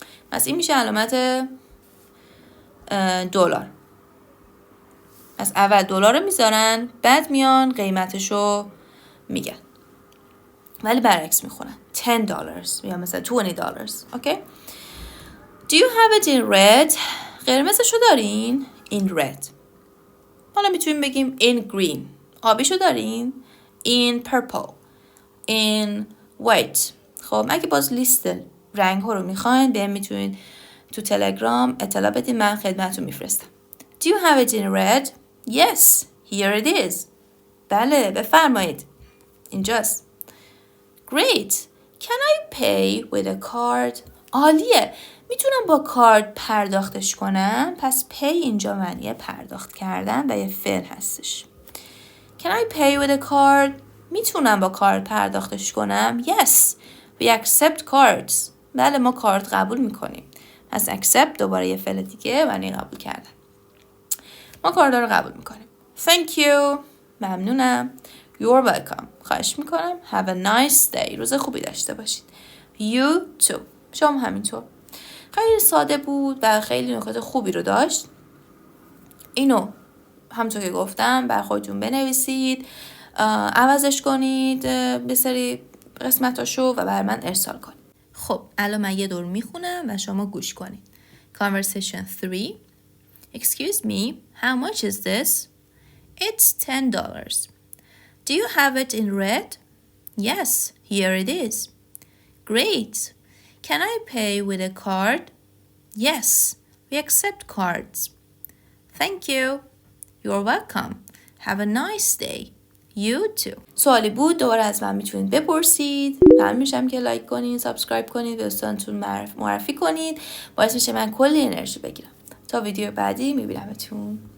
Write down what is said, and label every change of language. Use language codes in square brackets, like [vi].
[fa] پس این میشه علامت دلار. از اول دلار رو میذارن، بعد میان قیمتشو میگن، ولی برعکس میخونن $10 یا مثلا $20. اوکی. [en] Do you have it in red؟ [fa] قرمزشو دارین؟ [en] In red. [fa] حالا میتونیم بگیم in green. آبیشو دارین؟ In purple. [en] In white. [fa] خب اگه باز لیست رنگ ها رو میخواین، بهم میتونین تو تلگرام اطلاع بدین، من خدمتتون میفرستم. [en] Do you have it in red؟ Yes, here it is. [fa] بله، بفرمایید. اینجاست. Great. [en] Can I pay with a card؟ عالیه. [fa] میتونم با کارت پرداختش کنم؟ پس pay اینجا معنی پرداخت کردن و یه فعل هستش. [en] Can I pay with a card؟ [fa] میتونم با کارت پرداختش کنم؟ [en] Yes, we accept cards. [fa] بله، ما کارت قبول میکنیم. پس accept دوباره یه فعل دیگه معنی قبول کردن. ما کارت رو قبول میکنیم. [en] Thank you. [fa] ممنونم. [en] You're welcome. [fa] خواهش میکنم. [en] Have a nice day. [fa] روز خوبی داشته باشید. [en] You too. [fa] شما همینطور. خیلی ساده بود و خیلی نکات خوبی رو داشت. اینو همونطور که گفتم بر خودتون بنویسید، عوضش کنید به سری قسمتاشو و بر من ارسال کنید. خب الان من یه دور میخونم و شما گوش کنید. [en] Conversation 3. Excuse me, how much is this? It's $10. Do you have it in red? Yes, here it is. Great. Can I pay with a card? Yes, we accept cards. Thank you. You're welcome. Have a nice day. You too. [fa] سوالی بود دوباره از من میتونید بپرسید. ممنون میشم که لایک کنید، سابسکرایب کنید، به دوستانتون معرفی کنید. باعث میشه من کلی انرژی بگیرم. تا ویدیو بعدی میبینمتون.